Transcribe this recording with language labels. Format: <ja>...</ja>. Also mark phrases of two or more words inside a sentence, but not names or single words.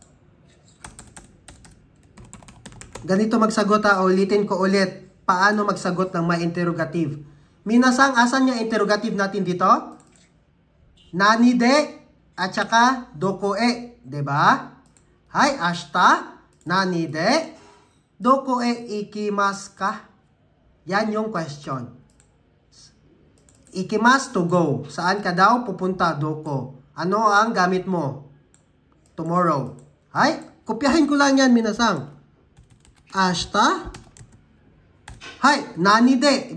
<tl>Ganito magsagot ha. Ulitin ko ulit. Paano magsagot ng may interrogative. Minasang, asan yung interrogative natin dito?</tl> <ja>何で</ja> <tl>at saka</tl> <ja>どこへ.</ja> <tl>Diba?</tl> <ja>Hi, 明日。何で。どこへ行きますか?</ja> <tl>Yan yung question. Ikimasu</tl> <en>to go.</en> <tl>Saan ka daw pupunta, doko? Ano ang gamit mo? Tomorrow. Hay, kopyahin ko lang yan, minasang.</tl> <ja>明日。はい, 何で.</ja>